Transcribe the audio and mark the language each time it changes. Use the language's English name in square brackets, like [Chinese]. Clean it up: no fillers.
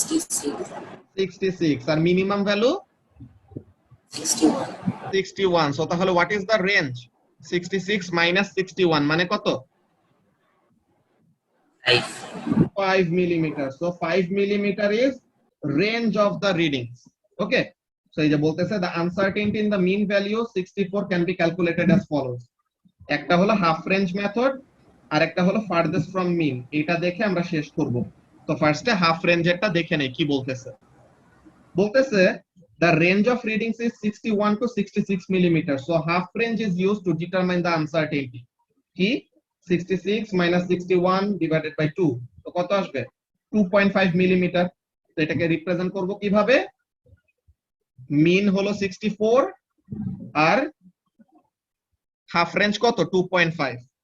[Bangla] 66 আর minimum value 61। [English] so তাহলে what is the range, 66 minus 61 [Bangla] মানে কত, [English] 5 millimeter. So 5 millimeter is range of the readings. Okay, so [Bangla] এই যে বলতেছে [English] the uncertainty in the mean value 64 can be calculated as follows. [Bangla] একটা হলো half range method আর একটা হলো farthest from mean। এটা দেখে আমরা শেষ করব। তো ফার্স্টে হাফ রেঞ্জেরটা দেখে নেই কি বলতেছে। বলতেছে [English] the range of readings is 61 to 66 millimeter. So half range is used to determine the uncertainty. [Bangla] কি 66 minus 61 divided by 2, তো কত আসবে, 2.5 মিলিমিটার। তো এটাকে রিপ্রেজেন্ট করব কিভাবে, মিন হলো 64 আর হাফ রেঞ্জ কত, 2.5।